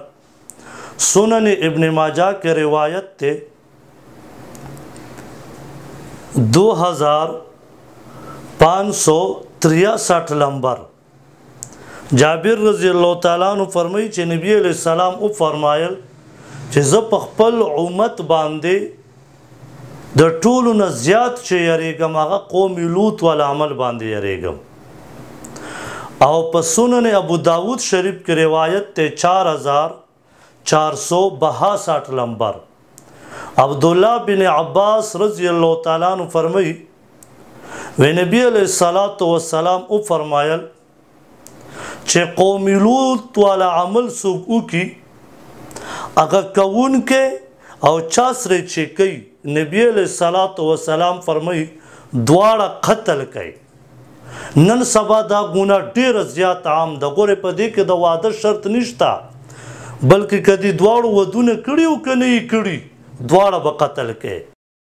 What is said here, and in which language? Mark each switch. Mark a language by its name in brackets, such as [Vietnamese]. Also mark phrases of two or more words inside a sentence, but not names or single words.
[Pashto] سنن ابن ماجه کې روایت ته 2563 نمبر جابر [Arabic] رضی الله تعالی عنہ [Pashto] فرمایي چې نبی [Arabic] علیہ السلام [Pashto] او فرمایل چې زه په خپل امت باندې د ټولو نه زیات چې یریږم هغه قوم لوط ول عمل باندې یریږم. او په سنن ابو داود شریف کې روایت ته 4462 نمبر عبداللہ بن عباس [Arabic] رضی اللہ تعالیٰ عنہ [Pashto] فرمائی و نبی [Arabic] علیہ السلام [Pashto] او فرمایل چې قوم لوط والا عمل سوکو کی اگر کون کے او چاسره چې کوي نبی [Arabic] علیہ السلام [Pashto] فرمائی دواړه قتل کوي. نن سبا دا ګناه ډیر زیات عام ده. ګوره په دې کې د واده شرط نشته بلکې کدی دواړو ودونه کړي او کنه یې کړي دواړه به قتل کوي.